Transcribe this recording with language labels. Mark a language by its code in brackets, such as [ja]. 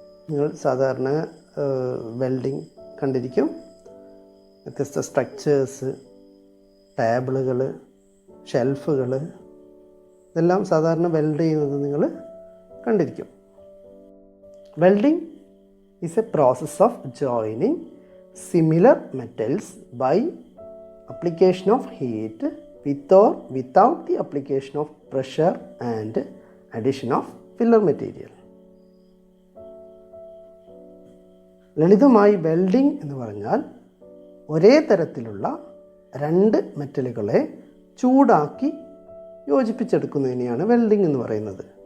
[ml] നിങ്ങൾ സാധാരണ വെൽഡിങ് കണ്ടിരിക്കും. വ്യത്യസ്ത സ്ട്രക്ചേഴ്സ്, ടേബിളുകൾ, ഷെൽഫുകൾ, ഇതെല്ലാം സാധാരണ വെൽഡ് ചെയ്യുന്നത് നിങ്ങൾ കണ്ടിരിക്കും. [en] Welding is a process of joining similar metals by application of heat with or without the application of pressure and addition of filler material. [ml] ലളിതമായി വെൽഡിംഗ് എന്ന് പറഞ്ഞാൽ ഒരേ തരത്തിലുള്ള രണ്ട് മെറ്റലുകളെ ചൂടാക്കി യോജിപ്പിച്ചെടുക്കുന്നതിനെയാണ് വെൽഡിംഗ് എന്ന് പറയുന്നത്.